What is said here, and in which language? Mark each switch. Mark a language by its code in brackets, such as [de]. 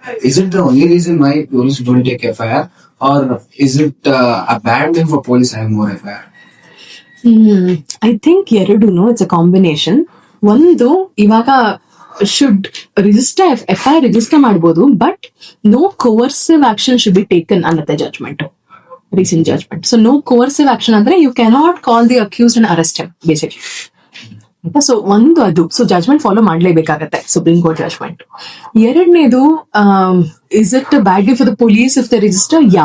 [en] Is it the only reason why police don't take FIR, or is it a bad thing for police have more FIR? I think [kn] ಎರಡೂನು [en] It's a combination. [kn] ಒಂದು, ಇವಾಗ [en] should register FIR register [kn] ಮಾಡ್ಬೋದು, [en] but no coercive action should be taken [kn] ಅನ್ನತ್ತೆ [en] Judgment, recent judgment. So no coercive action [kn] ಅಂದ್ರೆ [en] you cannot call the accused and arrest him basically. [kn] So ಒಂದು ಅದು, so judgement follow ಮಾಡ್ಲೇಬೇಕಾಗತ್ತೆ supreme court judgement. [en] ಎರಡನೇದು, is it bad for the police if the register?